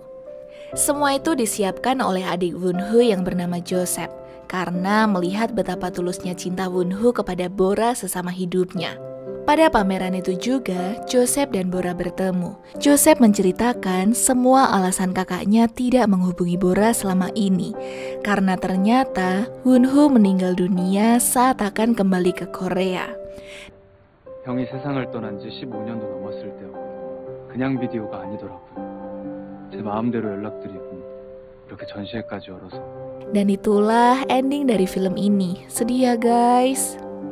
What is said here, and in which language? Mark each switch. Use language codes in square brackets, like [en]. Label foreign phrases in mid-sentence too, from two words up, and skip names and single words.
[id] Semua itu disiapkan oleh adik Wonho yang bernama Joseph karena melihat betapa tulusnya cinta Wonho kepada Bora sesama hidupnya. Pada pameran itu juga, Joseph dan Bora bertemu. Joseph menceritakan semua alasan kakaknya tidak menghubungi Bora selama ini karena ternyata Wonho meninggal dunia saat akan kembali ke Korea. [ko] 형이 세상을 떠난 지 15년도 넘었을 때였거든요. 그냥 비디오가 아니더라고요. 제 마음대로 연락드리고 이렇게 전시회까지 열어서. [id] Dan itulah ending dari film ini. Sedih ya guys.